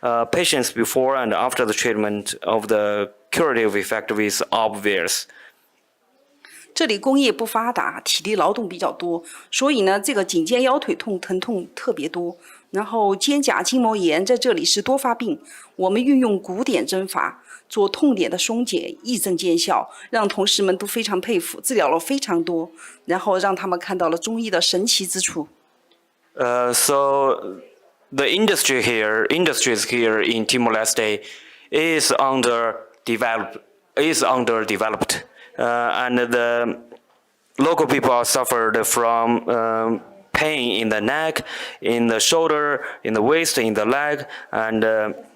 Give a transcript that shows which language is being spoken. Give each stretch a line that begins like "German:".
English: Patients before and after the treatment of the curative effect is obvious.
Chinese: 这里工业不发达，体力劳动比较多，所以呢，这个颈肩腰腿痛疼痛特别多。然后肩胛筋膜炎在这里是多发病，我们运用古典针法做痛点的松解，一针见效，让同事们都非常佩服，治疗了非常多，然后让他们看到了中医的神奇之处。
English: So the industries here in Timor-Leste is underdeveloped, and the local people are suffered from pain in the neck, in the shoulder, in the waist, in the leg, and